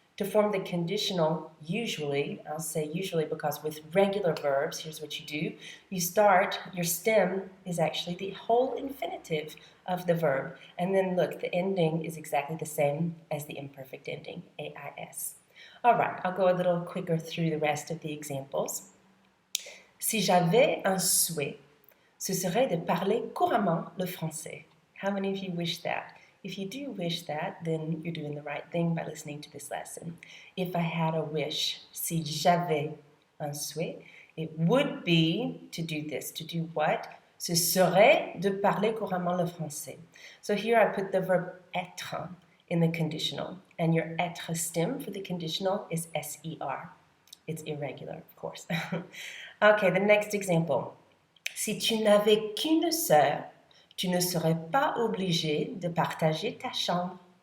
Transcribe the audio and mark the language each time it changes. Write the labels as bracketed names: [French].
[English] To form the conditional, usually, I'll say usually because with regular verbs, here's what you do. You start, your stem is actually the whole infinitive of the verb. And then look, the ending is exactly the same as the imperfect ending, AIS. All right, I'll go a little quicker through the rest of the examples. [French] Si j'avais un souhait, ce serait de parler couramment le français. [English] How many of you wish that? If you do wish that, then you're doing the right thing by listening to this lesson. If I had a wish, [French] si j'avais un souhait, [English] it would be to do this. To do what? [French] Ce serait de parler couramment le français. [English] So here I put the verb être in the conditional, and your être stem for the conditional is SER. It's irregular, of course. Okay, the next example. [French] Si tu n'avais qu'une sœur, tu ne serais pas obligé de partager ta chambre.